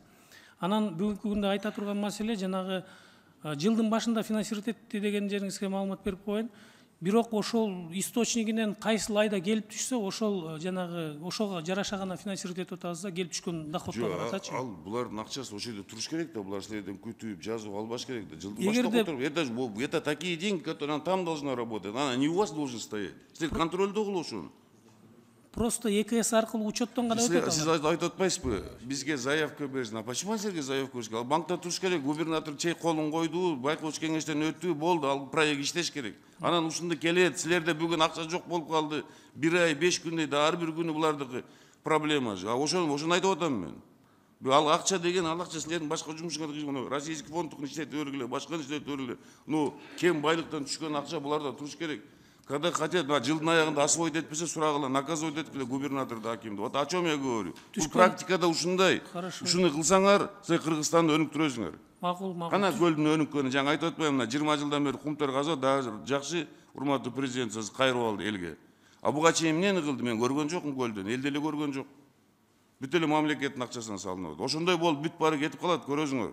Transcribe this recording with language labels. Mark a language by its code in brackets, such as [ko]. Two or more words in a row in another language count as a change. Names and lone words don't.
[ky] Анан бүгүнкү күндө айта турган маселе жанагы жылдын башында финансировать этти деген жериңизге маалымат берип коеюн. Бирок ошол источнигинен кайсыл айда келип түшсө, ошол жанагы ошого жараша гана финансировать этип атабыз да, келип түшкөн доходдор атачы. Ал булардын акчасы ошол жерде туруш керек да, булар силерден күтүп, жазып албаш керек да. Жылдын башында отуруп, [ru] это такие деньги, которые там должны работать. Она не у вас должен стоять. [ky] Силер контролдо кылып ошону. Просто ЕКС аркылуу учеттон гана өтөт. Сиз айтып атпайсызбы? Бизге заявка берсин. [ru] А почему [ky] силерге заявка бериш керек? Ал банкта туруш керек, губернатор чей колун койду, байкоочу кеңештен өттү, болду, ал проект иштеш керек. Анан ушунда келет, силерде бүгүн акча жок болуп калды. 1 ай, 5 күндөй да ар бир күнү булардыкы проблема. Ошону айтып атам мен. Ал акча деген, ал акча силердин башка жумушуңарга кыймыл. Российский фондтукун иштетип өргүлө, башканы иштетип өргүлө. Ну, кем байлыктан түшкөн акча буларда туруш керек. [ru] Когда хотят, [ky] жылдын аягында освоить этпесе, сурагыла, наказывать этпеле губернаторду, акимди. [ru] Вот о чем я говорю. [ky] Бул практикада ушундай. Ушуну кылсаңар, силер Кыргызстанды өнүктүрөсүңөр. Макул. Кана көлдүн өнүккөнү жаңы айтып атпаймынбы, мына 20 жылдан бери кумтар казып, дагы жакшы урматтуу президент сиз кайрып алды элге. А буга чейин эмнени кылды? Мен көргөн жокмун көлдөн, эл деле көргөн жок. Бүт эле мамлекеттин акчасына салынып. Ошондой болуп бүт баары кетип калат, көрөсүңөр.